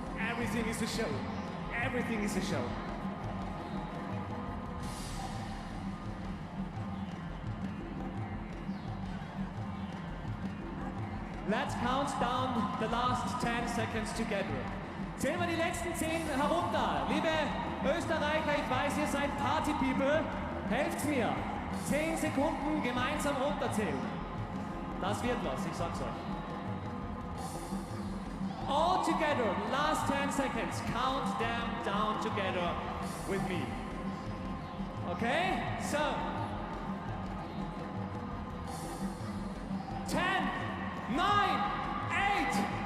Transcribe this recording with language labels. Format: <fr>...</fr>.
<en>Everything is a show. Everything is a show. Let's count down the last 10 seconds together.</en> <de>Zählen wir die letzten 10 herunter. Liebe Österreicher, ich weiß, ihr seid Party-People. Helft's mir. 10 Sekunden gemeinsam runterzählen. Das wird was, ich sag's euch.</de> <en>All together, last 10 seconds. Count them down together with me. Okay? So. 10, 9, 8.</en>